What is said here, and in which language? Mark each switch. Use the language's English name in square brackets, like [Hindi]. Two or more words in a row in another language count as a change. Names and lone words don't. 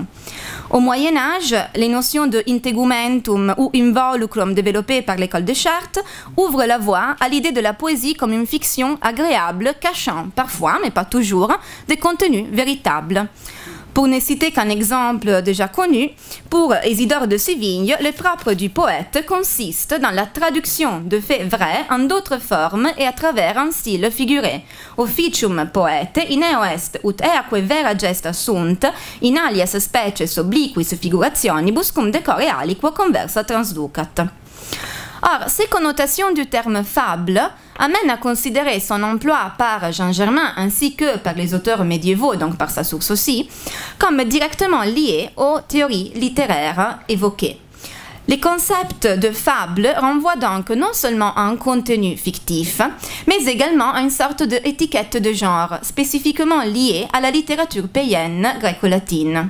[French] Au Moyen-Âge, les notions de integumentum ou involucrum développées par l'école de Chartres ouvrent la voie à l'idée de la poésie comme une fiction agréable, cachant parfois, mais pas toujours, des contenus véritables. Pour ne citer qu'un exemple déjà connu, pour Isidore de Sévigne, le propre du poète consiste dans la traduction de faits vrais en d'autres formes et à travers un style figuré. [Latin] Officium poete in eo est ut eaque vera gesta sunt, in alias species obliquis figurationibus cum decore aliquo conversa transducat. [French] Or, ces connotations du terme fable amènent à considérer son emploi par Jean Germain ainsi que par les auteurs médiévaux, donc par sa source aussi, comme directement lié aux théories littéraires évoquées. Les concepts de fable renvoient donc non seulement à un contenu fictif, mais également à une sorte d'étiquette de genre spécifiquement liée à la littérature païenne gréco-latine.